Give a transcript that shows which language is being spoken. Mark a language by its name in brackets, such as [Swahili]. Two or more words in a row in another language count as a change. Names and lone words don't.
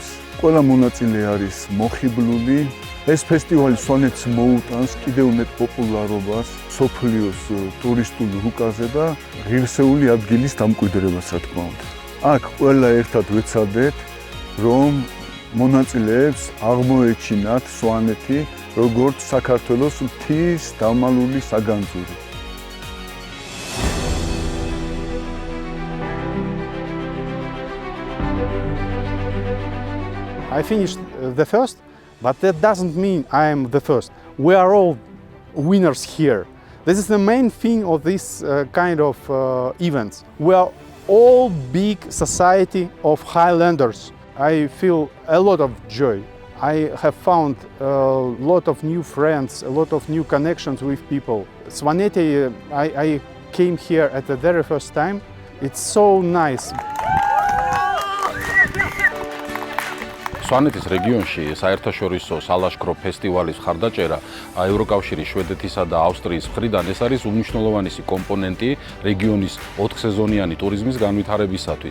[Georgian] ყველა მონაწილე არის მოხიბლული. ეს ფესტივალი სვანეთს მოუტანს კიდევ მეტ პოპულარობას სოფლიოს ტურისტულ რუკაზე და ღირსეული ადგილის დამკვიდრებას, რა თქმა უნდა. აქ ყველა ერთად ვეცადეთ, რომ მონაწილეებს აღმოეჩინათ სვანეთი, როგორც საქართველოს მთის დამალული საგანძური. [English] I finished the first, but that doesn't mean I am the first. We are all winners here. This is the main thing of this kind of events. We are all big society of Highlanders. I feel a lot of joy. I have found a lot of new friends, a lot of new connections with people. Svaneti, I came here at the very first time. It's so nice. [Georgian] სვანეთის რეგიონში საერთაშორისო სალაშქრო ფესტივალის ხარდაჭერა ევროკავშირის, შვედეთისა და ავსტრიის მხრიდან ეს არის უმნიშვნელოვანესი კომპონენტი რეგიონის 4 სეზონიანი ტურიზმის განვითარებისათვის.